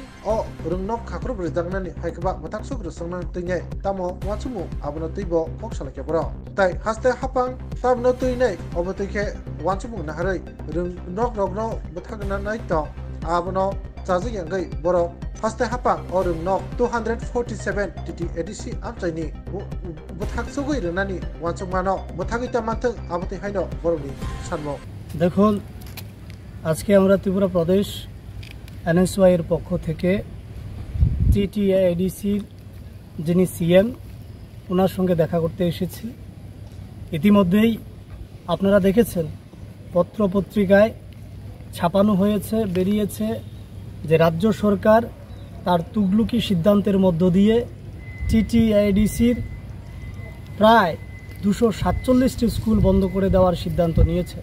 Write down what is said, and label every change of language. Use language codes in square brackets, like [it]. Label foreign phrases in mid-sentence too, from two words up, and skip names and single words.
[trp] o rung nok khakrubu runani haikba matak sugru sangna tuine tamo wansu abano tuibo hoksala ke bro tai haste hapang tabno tuine obotuke wanchumung naharai rung nok no buthagna nai to abano chaji yangai boro haste hapang orung nok 247 titi edisi amchaini buthak sugui runani wanchumano buthagita manthak aboti haino boroni sanmo [bn] দেখুন আজকে আমরা ত্রিপুরা প্রদেশ এনএসওয়াই এর পক্ষ থেকে টিটিএডিসির যিনি সিএম ওনার সঙ্গে দেখা করতে এসেছি। ইতিমধ্যেই আপনারা দেখেছেন পত্রপত্রিকায় ছাপানো হয়েছে, বেরিয়েছে যে রাজ্য সরকার তার তুগলুকি সিদ্ধান্তের মধ্য দিয়ে টিটিএডিসির প্রায় 247টি স্কুল বন্ধ করে দেওয়ার সিদ্ধান্ত নিয়েছে।